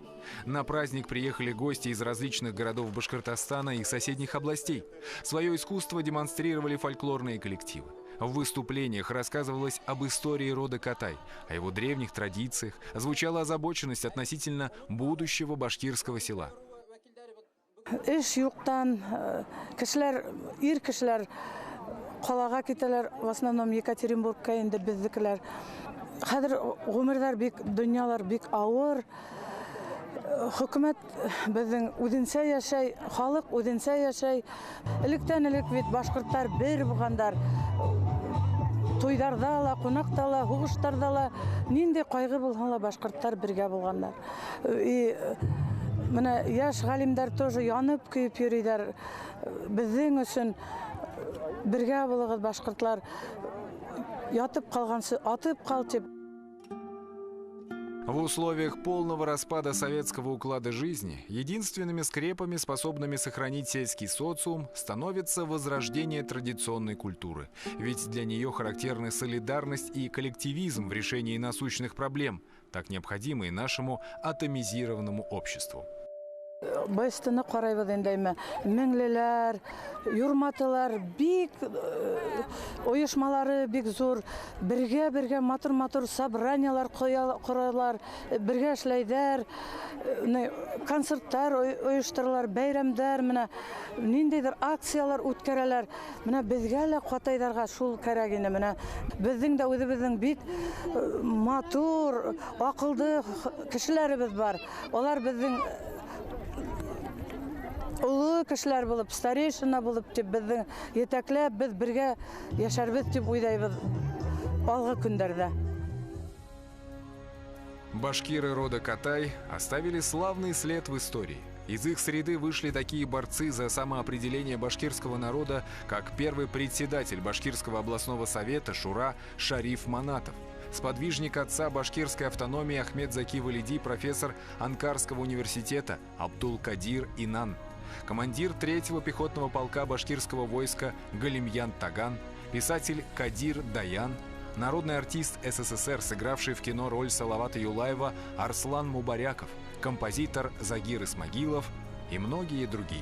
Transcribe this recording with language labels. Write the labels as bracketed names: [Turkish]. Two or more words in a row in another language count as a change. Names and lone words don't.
[Russian] На праздник приехали гости из различных городов Башкортостана и соседних областей. Свое искусство демонстрировали фольклорные коллективы. В выступлениях рассказывалось об истории рода Катай, о его древних традициях, звучала озабоченность относительно будущего башкирского села. [Bashkir] Эш юктан кешеләр, ир кешеләр калага китәләр, [Russian] в основном [Bashkir] Екатеринбургка инде бездекеләр. Хәзер гомерләр бик, дөньялар бик авыр. Хөкүмәт безнең үзенчә яшәй, халык үзенчә яшәй. Электән-элек бит башкортлар бер булгандар. Туйдарда ла, кунакта ла, хугыштарда ла, нинди кайгы булган ла башкортлар бергә булганнар. Менә яшь галимдәр тоже янып көйеп йөриләр. Безнең өчен бергә булыгыз башкортлар. Ятып калгансы атып кал дип. [Russian] В условиях полного распада советского уклада жизни единственными скрепами, способными сохранить сельский социум, становится возрождение традиционной культуры. Ведь для нее характерны солидарность и коллективизм в решении насущных проблем, так необходимые нашему атомизированному обществу. [Bashkir] Байстыны карайбыз инде меңлеләр, юрматылар, бик оешмалары бик зур, бергә матур собраниялар коралар, бергә эшләйләр, концертлар оештыралар, бәйрәмдәр, менә ниндидер акциялар үткәрәләр. Менә безгә лә Катайларга шул кирәк инде, менә безнең дә үзебезнең бик матур, акыллы кешеләребез бар. Алар безнең улы кешеләр булып, старейшина булып дип безнең етәкләп без бергә яшәрбез дип уйлайбыз алгы көндәрдә. [Russian] Башкиры рода Катай оставили славный след в истории. Из их среды вышли такие борцы за самоопределение башкирского народа, как первый председатель Башкирского областного совета Шура Шариф Манатов, сподвижник отца башкирской автономии Ахмед Заки Валиди, профессор Анкарского университета Абдул-Кадир Инан, командир 3-го пехотного полка башкирского войска Галимьян Таган, писатель Кадир Даян, народный артист СССР, сыгравший в кино роль Салавата Юлаева Арслан Мубаряков, композитор Загир Исмагилов и многие другие.